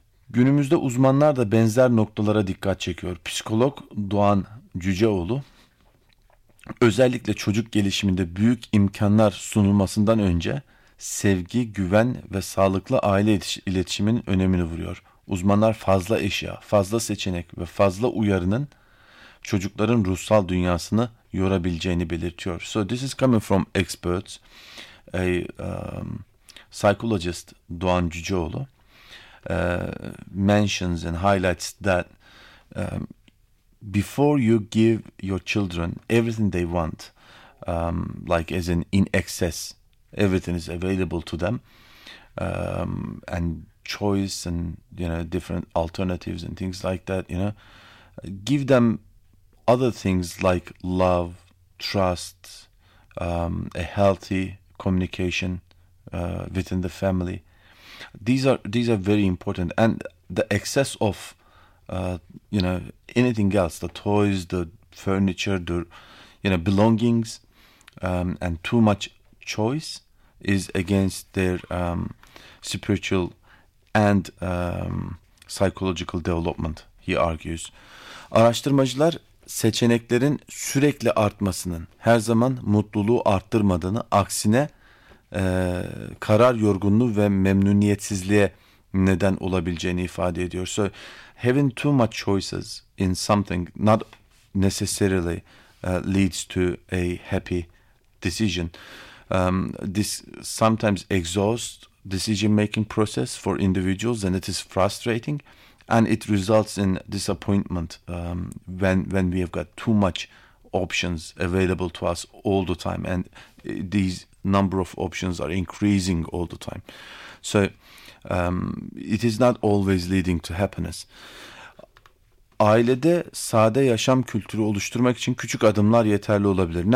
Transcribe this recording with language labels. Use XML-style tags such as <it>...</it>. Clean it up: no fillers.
<tr>Günümüzde uzmanlar da benzer noktalara dikkat çekiyor. Psikolog Doğan Cüceoğlu, özellikle çocuk gelişiminde büyük imkanlar sunulmasından önce sevgi, güven ve sağlıklı aile iletişiminin önemini vuruyor. Uzmanlar fazla eşya, fazla seçenek ve fazla uyarının çocukların ruhsal dünyasını yorabileceğini belirtiyor.</tr> <en>So this is coming from experts, psychologist Doğan Cüceoğlu mentions and highlights that before you give your children everything they want, like as in excess, everything is available to them, and choice and different alternatives and things like that, give them other things like love, trust, a healthy communication within the family. These are very important, and the excess of anything else, the toys, the furniture, the belongings, and too much choice is against their spiritual and psychological development, he argues.</en> <tr>Araştırmacılar seçeneklerin sürekli artmasının her zaman mutluluğu arttırmadığını, aksine karar yorgunluğu ve memnuniyetsizliğe neden olabileceğini ifade ediyor.</tr> <en>So having too much choices in something not necessarily leads to a happy decision. This sometimes exhausts decision-making process for individuals, and it is frustrating, and it results in disappointment when we have got too much options available to us all the time, and these number of options are increasing all the time. So it is not always leading to happiness.</en> <tr>Ailede sade yaşam kültürü oluşturmak için küçük adımlar yeterli olabilir.</tr>